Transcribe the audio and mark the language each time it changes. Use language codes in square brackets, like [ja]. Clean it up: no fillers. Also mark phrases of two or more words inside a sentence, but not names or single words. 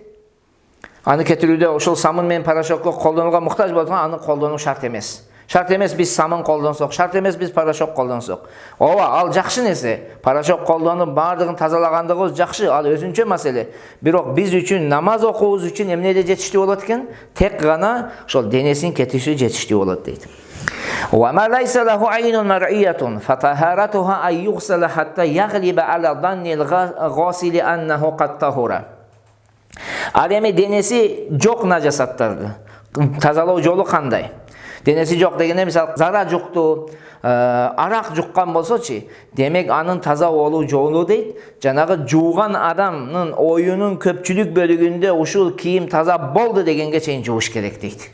[ky] Аны кетирүүдө ошол самын менен порошокко колдонууга муктаж болгон аны колдонуу шарт эмес. Шарт эмес биз самын колдонсок, шарт эмес биз порошок колдонсок. Ооба, ал жакшы нерсе. Порошок колдонуп баардыгын тазалагандыгыбыз жакшы, ал өзүнчө маселе. Бирок биз үчүн намаз окуубуз үчүн эмнеде жетиштүү болот экен? Тек гана ошол денесин кетиши жетиштүү болот дейт. [ar] وما ليس له عين مرئية فطهارتها أن يغسل حتى يغلب على ظن الغاسل أنه قد طهر. [ky] Ал эми денеси жок нажасаттарды тазалоо жолу кандай? Денеси жок дегенде мисалы зара жукту, арак жуккан болсочу, демек анын таза болуу жолу дейт. Жанагы жууган адамдын оюнун көпчүлүк бөлүгүндө ушул кийим таза болду дегенге чейин жууш керек дейт.